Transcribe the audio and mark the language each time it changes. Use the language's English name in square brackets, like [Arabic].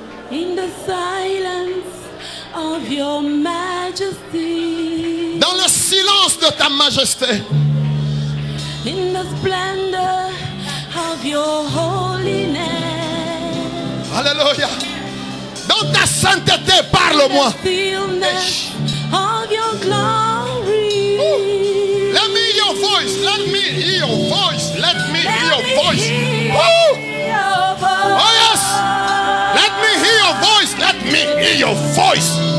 [English] In the silence of your majesty. [French] Dans le silence de ta majesté. [English] In the splendor of your holiness. Alléluia. [French] Dans ta sainteté, parle-moi. [English] Stillness of your glory. Let me hear your voice. Let me hear your voice. Let me hear your voice. Oh yes. Let me hear your voice. Let me hear your voice.